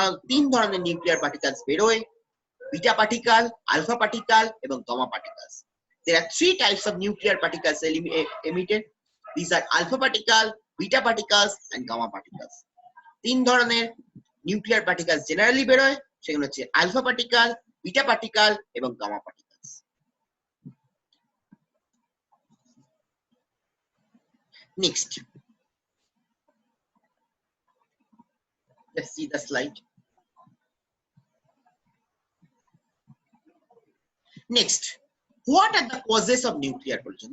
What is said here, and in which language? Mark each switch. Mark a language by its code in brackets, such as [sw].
[bn] তিন ধরনের nuclear particles বেরোয়: বিটা পার্টিকেল, আলফা পার্টিকেল এবং gamma particles. [en] There are three types of nuclear particles emitted. These are alpha particle, beta particles, and gamma particles. [bn] তিন ধরনের nuclear particles generally বেরোয়, সেগুলো হচ্ছে alpha particle, beta particle এবং gamma particles. [en] Next, let's see the slide. Next, what are the causes of nuclear pollution?